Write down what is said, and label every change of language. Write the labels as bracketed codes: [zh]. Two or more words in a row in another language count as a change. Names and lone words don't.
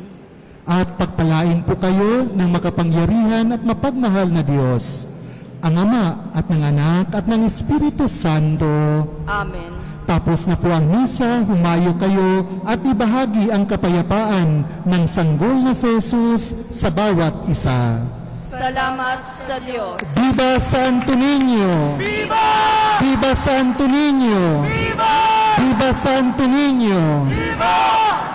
[tl] at pagpalain po kayo ng makapangyarihan at mapagmahal na Diyos, ang Ama at ng Anak at ng Espiritu Santo. Amen. Tapos na po ang misa, humayo kayo at ibahagi ang kapayapaan ng sanggol na si Jesus sa bawat isa. Salamat sa Diyos. [es] Viva Santo Niño! Viva! Viva Santo Niño! Viva! Viva Santo Niño! Viva!